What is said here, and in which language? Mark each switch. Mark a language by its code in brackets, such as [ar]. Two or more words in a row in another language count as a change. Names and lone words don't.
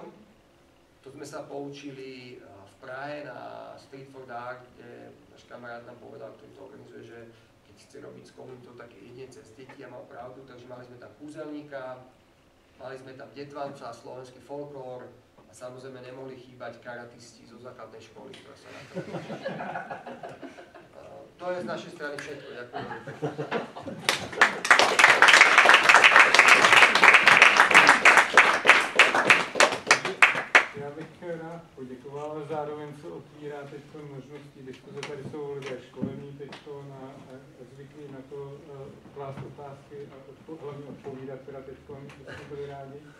[sk] To sme sa poučili v Prahe na Street for Art, kde náš kamarát nám povedal, ktorý to organizuje, že keď chce robiť s komunitou, tak je jedine cez deti a mal pravdu, takže mali sme tam kúzelníka, mali sme tam detvanca, slovenský folklór a samozrejme nemohli chýbať karatisti zo základnej školy, ktorá sa na to To je z našej strany všetko. Ďakujem. [cs] Já bych rád poděkoval, ale zároveň se otvírá teď možnosti diskuze. Tady jsou lidé školení teď zvyklí na to klást otázky a hlavně odpovídat, teda teď jsme byli rádi.